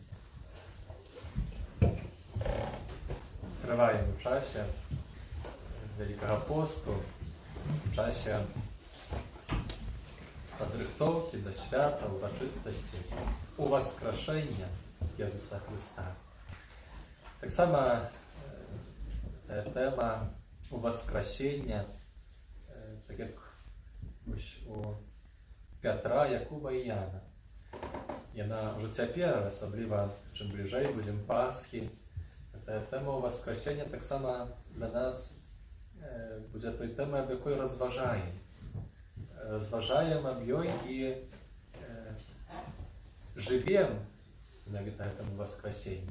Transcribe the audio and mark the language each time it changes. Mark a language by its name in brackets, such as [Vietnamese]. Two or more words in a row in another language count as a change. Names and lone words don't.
[Ukrainian] Триваємо у часі, в [Polish] Wielkiego Postu, w czasie podrychtowki do świata, uroczystości uwaskraszenia Jezusa Chrysta. Tak samo ta tema uwaskraszenia, tak jak u Петра, Якуба і Яна. [Belarusian] Яна уже цяпер, асабліва чым бліжэй будзем Пасхі, тэма ўваскрасення таксама для нас будзе той тэмай, аб якой разважаем. Разважаем аб ёй і жывем менавіта гэтым уваскрасеннем.